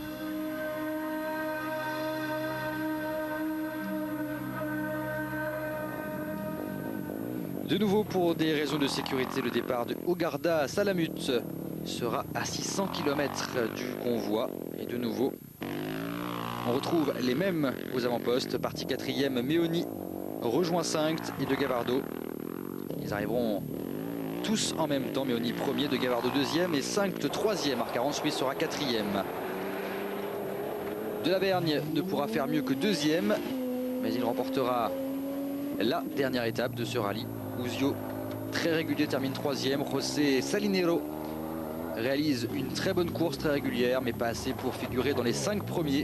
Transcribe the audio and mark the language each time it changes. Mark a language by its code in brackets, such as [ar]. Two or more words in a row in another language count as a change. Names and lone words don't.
[fr] De nouveau, pour des raisons de sécurité, le départ de Hurghada à Salamut sera à 600 km du convoi. Et de nouveau, on retrouve les mêmes aux avant-postes. Partie 4e, Meoni rejoint Sankt et De Gavardo. Ils arriveront tous en même temps. Meoni 1er, De Gavardo 2e et Sankt 3e. Arcarons, lui, sera 4e. De Lavergne ne pourra faire mieux que 2e, mais il remportera la dernière étape de ce rallye. Ouzio, très régulier, termine 3e. José Salinero réalise une très bonne course, très régulière, mais pas assez pour figurer dans les 5 premiers.